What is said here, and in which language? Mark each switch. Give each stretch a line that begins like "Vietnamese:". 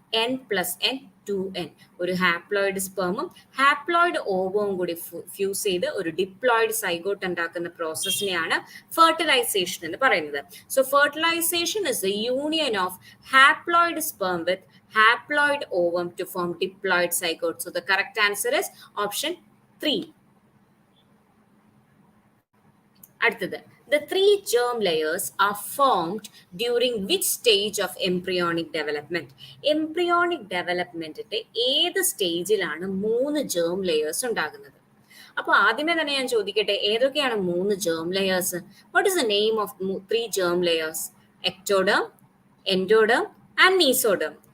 Malayalam: n+n 2n. ഒരു haploid സ്പേമും haploid ഓവവും കൂടി fuse ചെയ്ത് ഒരു ഡിപ്ലോയിഡ് സൈഗോട്ട് ഉണ്ടാക്കുന്ന പ്രോസസ്സിനെയാണ് ഫെർട്ടിലൈസേഷൻ എന്ന് പറയുന്നത്.
English: So fertilisation is the union of haploid sperm with haploid ovum to form diploid zygote. So the correct answer is option 3.
Malayalam: അടുത്തത്,
English: the 3 germ layers are formed during which stage of embryonic development?
Malayalam: Embryonic developmentന്റെ ഏത് സ്റ്റേജിലാണ് 3 germ layers ഉണ്ടാകുന്നത്? അപ്പോൾ ആദ്യമേ തന്നെ ഞാൻ ചോദിക്കട്ടെ, ഏതൊക്കെയാണ് 3 germ layers?
English: What is the name of 3 germ layers? Ectoderm, endoderm and mesoderm.